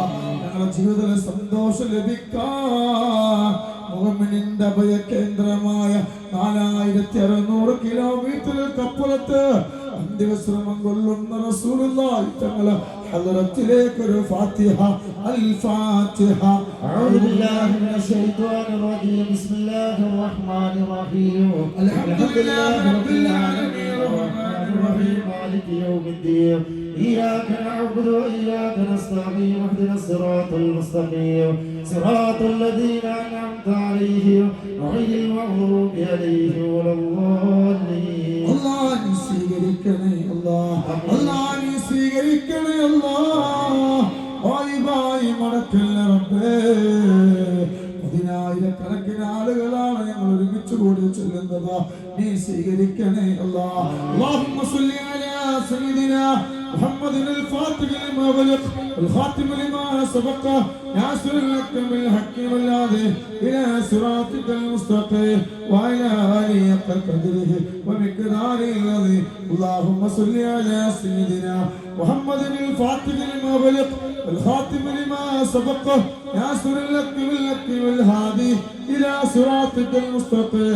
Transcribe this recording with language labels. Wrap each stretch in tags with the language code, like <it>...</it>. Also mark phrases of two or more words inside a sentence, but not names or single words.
<ml>ഞങ്ങളുടെ ജീവിതത്തിൽ സന്തോഷം ലഭിക്കാൻ മുഅ്മിനിന്റെ അഭയകേന്ദ്രമായ 4600 കിലോമീറ്ററുകൾക്കപ്പുറത്ത് അന്ത്യവിശ്രമം കൊള്ളുന്ന റസൂലുള്ളാഹി തങ്ങളെ ഹളറത്തിലേക്ക് ഒരു ഫാത്തിഹ. അൽ ഫാത്തിഹ.</ml> <ar>أعوذ بالله من الشيطان الرجيم بسم الله الرحمن الرحيم الحمد لله رب العالمين الرحمن الرحيم مالك يوم الدين إياك نعبد وإياك نستعين اهدنا الصراط المستقيم صراط الذين أنعمت عليهم غير المغضوب عليهم ولا الضالين</ar> <ml>അല്ലാഹ് നീ സ്വീകരിക്കണേ അല്ലാഹ്. അല്ലാഹ് നീ സ്വീകരിക്കണേ അല്ലാഹ്. വായിവായി മടക്കല്ല റബ്ബേ. 10,000-കണക്കിന് ആളുകളാണ് ഞങ്ങൾ ഒരുമിച്ച് കൂടി ചൊല്ലുന്നത്. നീ സ്വീകരിക്കണേ അല്ലാഹ്.</ml> <ar>اللهم صل على سيدنا محمد الفاتح لما غلق والخاتم لما سبق ناصر الحق بالحق والهادي إلى صراطك المستقيم وعلى آله حق قدره ومقداره العظيم اللهم صل على سيدنا محمد الفاتح لما غلق والخاتم لما سبق ناصر الحق بالحق والهادي إلى صراطك المستقيم</ar>